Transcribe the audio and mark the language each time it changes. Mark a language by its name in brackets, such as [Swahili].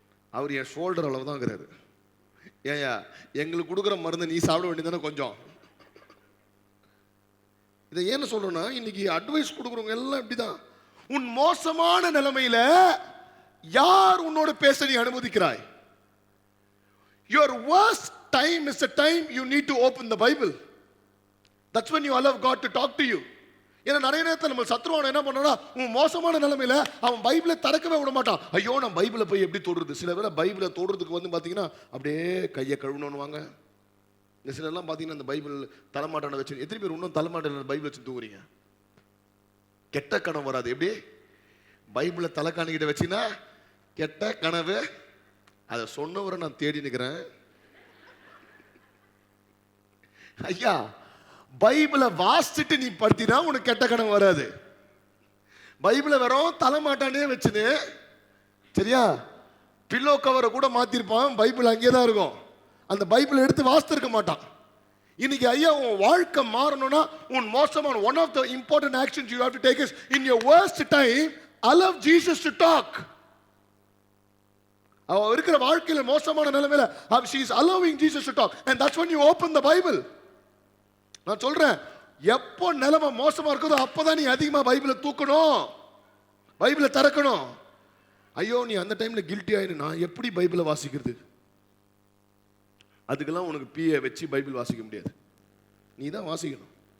[Tamil] அவர் என் shoulder அளவு தான் இருக்கிறாரு. ஏயா, எங்களுக்கு கொடுக்குற மருந்து நீ சாப்பிட வேண்டியதானே கொஞ்சம். இதை ஏன்னு சொல்றேன்னா, இன்னைக்கு அட்வைஸ் கொடுக்குறவங்க எல்லாம் இப்படிதான். உன் மோசமான நிலைமையில யார் உன்னோட பேச நீ அனுமதிக்கிறாய்? [English] Your worst time is the time you need to open the Bible. That's when you allow God to talk to you. [Tamil] ஏன்னா நிறைய நேரத்தில் நம்ம சத்ருவான என்ன பண்ணா, உன் மோசமான நிலைமையில அவன் பைபிளை திறக்கவே விட மாட்டான். ஐயோ, நான் பைபிளை போய் எப்படி தொடுறது? சில பேர் பைபிளை தொடுறதுக்கு வந்து பார்த்தீங்கன்னா அப்படியே கையை கழுவணும்னு வாங்க. இந்த சிலர்லாம் பார்த்தீங்கன்னா அந்த பைபிள் தலைமாட்டான வச்சு, எத்தனை பேர் இன்னும் தலைமாட்டான பைபிள் வச்சு தூங்குறீங்க? கெட்ட கனவு வராது. எப்படி? பைபிளை தலைக்காணிக்கிட்ட வச்சுன்னா கெட்ட கனவு. அதை சொன்னவரை நான் தேடி நிற்கிறேன். ஐயா, பைபிளை வாசிச்சுட்டு நீ படுத்தினா உனக்கு கெட்ட கனவு வராது. பைபிளை வெறும் தலைமாட்டானே வச்சுன்னு, சரியா, பில்லோ கவரை கூட மாத்திருப்பான், பைபிள் அங்கே தான் இருக்கும். அந்த பைபிளை எடுத்து வாசித்திருக்க மாட்டான். இன்னைக்கு ஐயா, உன் வாழ்க்கை மாறணும்னா உன் மோசமான [English] One of the important actions you have to take is in your worst time allow Jesus to talk. [Tamil] அவ இருக்கிற வாழ்க்கையில மோசமான நிலைமையில [English] she is allowing Jesus to talk, and that's when you open the Bible. [Tamil] நான் சொல்றேன், எப்போ நிலைமை மோசமா இருக்குதோ அப்பதான் நீ அதிகமா பைபிளை தூக்கணும், பைபிளை திறக்கணும். ஐயோ, நீ அந்த டைம்ல கில்ட்டி ஆயிரு, நான் எப்படி பைபிளை வாசிக்கிறது? அதுக்கெல்லாம் உனக்கு பிஏ வச்சு பைபிள் வாசிக்க முடியாது, நீ தான் வாசிக்கணும்.